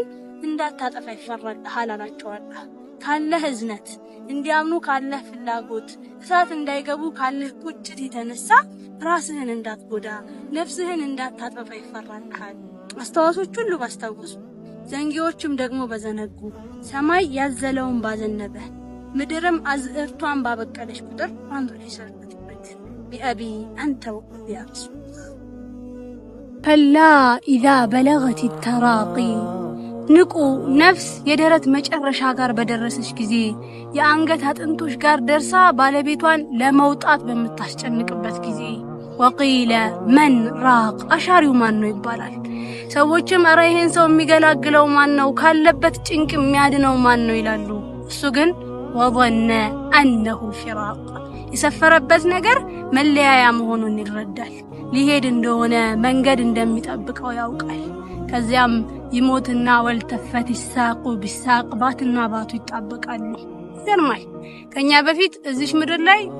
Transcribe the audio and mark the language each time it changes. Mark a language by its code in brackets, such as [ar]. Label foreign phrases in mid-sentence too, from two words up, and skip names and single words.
[am] እንዳታጠፋ ይፈራልሃል አላቸዋል ካለህ እዝነት እንዲያምኑ ካለህ ፍላጎት እሳት እንዳይገቡ ካለህ ቁጭት የተነሳ ራስህን እንዳትጎዳ ነፍስህን እንዳታጠፋ ይፈራልሃል አስተዋሶች ሁሉ ባስታውሱ ዘንጊዎችም ደግሞ በዘነጉ ሰማይ ያዘለውን ባዘነበ ምድርም አዝርቷን ባበቀለች ቁጥር አንዱ ሊሰርበት ቢአቢ አንተ ወቢያስ [ar] فلا اذا بلغت التراقي [am] ንቁ ነፍስ የደረት መጨረሻ ጋር በደረሰች ጊዜ የአንገት አጥንቶች ጋር ደርሳ ባለቤቷን ለመውጣት በመታስጨንቅበት ጊዜ [ar] وقيل من راق [am] አሻሪው ማን ነው ይባላል ሰዎችም አረ ይሄን ሰው የሚገላግለው ማን ነው ካለበት ጭንቅ የሚያድነው ማን ነው ይላሉ እሱ ግን [ar] وظن انه الفراق [am] የሰፈረበት ነገር መለያያ መሆኑን ይረዳል ሊሄድ እንደሆነ መንገድ እንደሚጠብቀው ያውቃል ከዚያም ይሞትና [ar] والتفت الساق بالساق [am] ባትና ባቱ ይጣበቃሉ ይገርማል ከኛ በፊት እዚህ ምድር ላይ